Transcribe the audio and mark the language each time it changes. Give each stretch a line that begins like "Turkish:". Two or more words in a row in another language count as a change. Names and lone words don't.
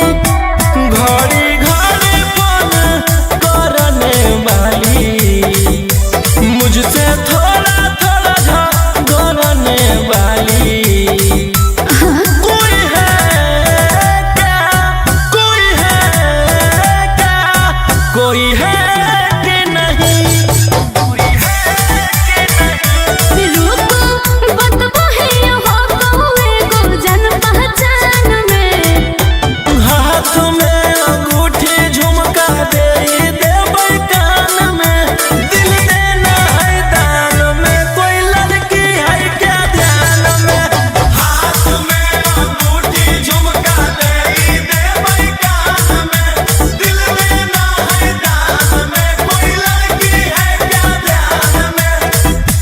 Hindi: घड़ी घड़ी फोन करने वाली, मुझसे थोड़ा थोड़ा झगड़ने वाली कोई है क्या, कोई है क्या, कोई है कि नहीं।
Angika: रुको बतबो है हो कौवे गो जन पहचान में। हाथ में अंगूठी झुमका दे देबै कान में।
Hindi: दिल देना है दान में कोई लड़की है क्या ध्यान में।
Angika: हाथ में अंगूठी झुमका दे देबै कान में।
Hindi: दिल देना है दान में कोई लड़की है क्या ध्यान में।